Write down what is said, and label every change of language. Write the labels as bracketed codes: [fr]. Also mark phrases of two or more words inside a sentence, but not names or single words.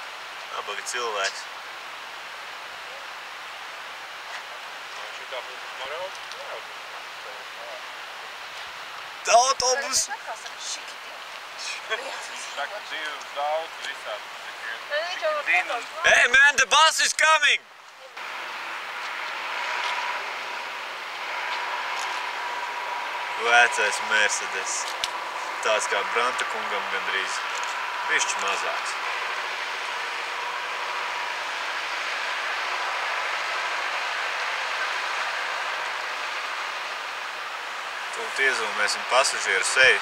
[lv] Nabaga cilvēks. Autobus! [en] Hey man, the bus is coming! [lv] Vecais Mercedes. Tāds kā Branta kungam gandrīz. Bišķi mazāks. Tūlīt iezūmēsim pasažieru sejas.